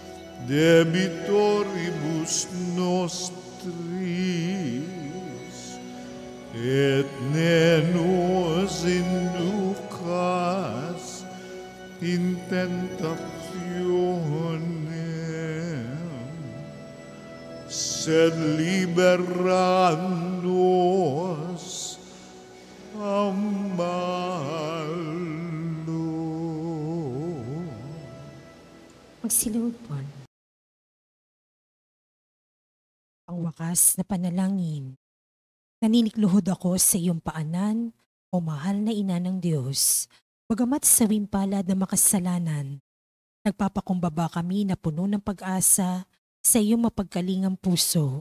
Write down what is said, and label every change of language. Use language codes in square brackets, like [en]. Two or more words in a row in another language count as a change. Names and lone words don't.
[la] debitoribus nostris, et ne nos inducas in tentationem, sed libera nos a malo. [tl] Magsilod po. Ang wakas na panalangin. Naninikluhod ako sa iyong paanan, o mahal na ina ng Diyos. Bagamat sawing palad na makasalanan, nagpapakumbaba kami na puno ng pag-asa sa iyong mapagkalingang puso.